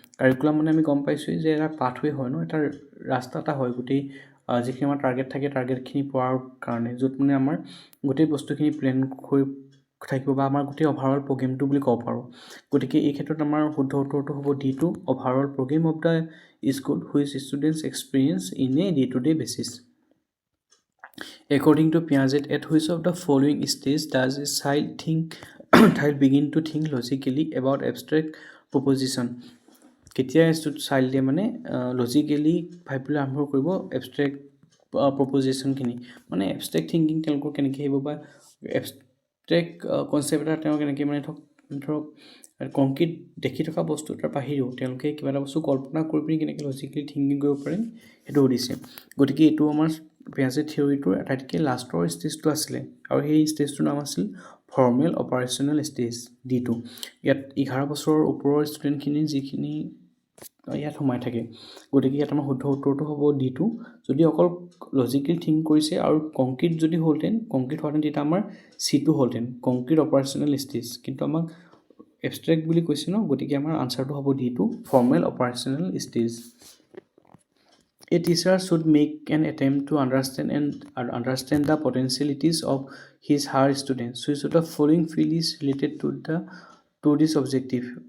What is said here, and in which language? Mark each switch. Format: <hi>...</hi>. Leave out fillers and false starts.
<as>Curriculum মানে আমি গম পাইছোঁৱেই যে এটা পাথৱে হয় ন, এটা ৰাস্তা এটা হয়, গোটেই যিখিনি আমাৰ টাৰ্গেট থাকে টাৰ্গেটখিনি পোৱাৰ কাৰণে, য'ত মানে আমাৰ গোটেই বস্তুখিনি প্লেন হৈ থাকিব বা আমাৰ গোটেই অভাৰঅল প্ৰগ্ৰেমটো বুলি ক'ব পাৰোঁ। গতিকে এই ক্ষেত্ৰত আমাৰ শুদ্ধ উত্তৰটো হ'ব D2,</as> <en>Overall programme of the school which students experience in a day to day basis. According to Piaget, at which of the following stage does a child begin to think logically about abstract proposition?</en> <as>কেতিয়া চাইল্ডে মানে logically ভাবিবলৈ আৰম্ভ কৰিব abstract প্ৰপ'জিশ্যনখিনি, মানে abstract thinking তেওঁলোকৰ কেনেকৈ আহিব, বা এবষ্ট্ৰেক্ট কনচেপ্ট এটা তেওঁ কেনেকৈ মানে ধৰক কংক্ৰিট দেখি থকা বস্তু এটাৰ বাহিৰেও তেওঁলোকে কিবা এটা বস্তু কল্পনা কৰি পিনি কেনেকৈ লজিকেলি থিংকিং কৰিব পাৰে সেইটো সুধিছে। গতিকে এইটো আমাৰ পিয়াজে থিয়ৰীটোৰ আটাইতকৈ লাষ্টৰ ষ্টেজটো আছিলে, আৰু সেই ষ্টেজটোৰ নাম আছিল ফৰ্মেল অপাৰেশ্যনেল ষ্টেজ D2। ইয়াত 11 বছৰৰ ওপৰৰ ষ্টুডেণ্টখিনি যিখিনি ইয়াত সোমাই থাকে, গতিকে ইয়াত আমাৰ শুদ্ধ উত্তৰটো হ'ব D2। যদি অকল লজিকেলি থিংক কৰিছে আৰু কংক্ৰিট যদি হ'লহেঁতেন তেতিয়া আমাৰ C2 হ'লহেঁতেন, কংক্ৰিট অপাৰেশ্যনেল ষ্টেজ, কিন্তু আমাক এবষ্ট্ৰেক্ট বুলি কৈছে ন, গতিকে আমাৰ আনচাৰটো হ'ব D2, formal operational stage.</as> <en>A teacher should make an attempt to understand the potentialities of her students. Which of the following field is related to this objective?</en>